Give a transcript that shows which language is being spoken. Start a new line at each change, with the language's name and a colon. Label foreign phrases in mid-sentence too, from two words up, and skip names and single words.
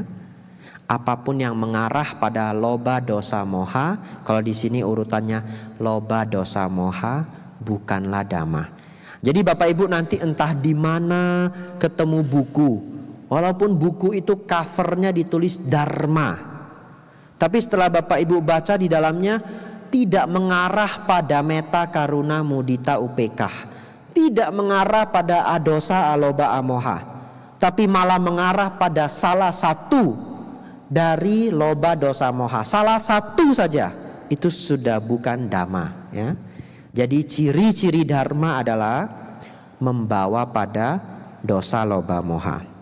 Indonesian: Apapun yang mengarah pada
Pali: loba dosa moha,
Indonesian: kalau di sini urutannya
Pali: loba dosa moha,
Indonesian: bukanlah dhamma. Jadi Bapak Ibu nanti entah di mana ketemu buku, walaupun buku itu covernya ditulis dharma, tapi setelah Bapak Ibu baca di dalamnya tidak mengarah pada
Pali: metta karuna mudita upekah,
Indonesian: tidak mengarah pada
Pali: adosa aloba amoha,
Indonesian: tapi malah mengarah pada salah satu dari
Pali: loba dosa moha,
Indonesian: salah satu saja, itu sudah bukan dhamma, ya. Jadi ciri-ciri dharma adalah membawa pada
Pali: dosa loba moha.